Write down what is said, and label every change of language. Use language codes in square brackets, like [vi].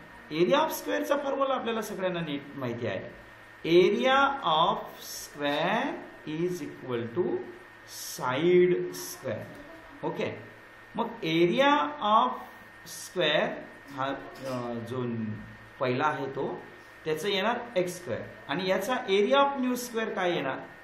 [mr] Area of स्क्वेअरचा formula आपल्याला सगळ्यांना नीट माहिती आहे. [en] Area of square is equal to side square, okay. [mr] मग एरिया ऑफ स्क्वेअर हा जो पहिला आहे तो त्याचं येणार एक्स स्क्वेअर आणि याचा [en] area of new square [mr] काय येणार.